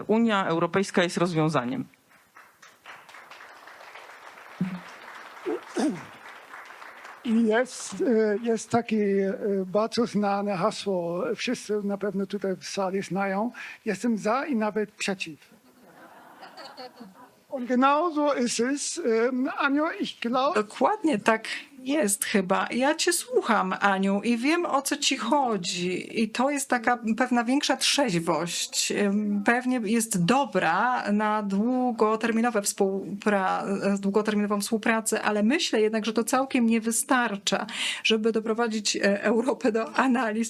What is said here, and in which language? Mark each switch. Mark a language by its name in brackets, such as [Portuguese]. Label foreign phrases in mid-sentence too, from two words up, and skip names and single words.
[Polish] Unia Europejska jest rozwiązaniem. Jest takie bardzo znane hasło, wszyscy na pewno tutaj w sali znają. Jestem za i nawet przeciw. [German] Und genau so ist es. Aniu, ich glaube... [Polish] Dokładnie tak jest chyba. Ja cię słucham, Aniu, i wiem, o co ci chodzi. I to jest taka pewna większa trzeźwość. Pewnie jest dobra na długoterminową współpracę, ale myślę jednak, że to całkiem nie wystarcza, żeby doprowadzić Europę do analiz.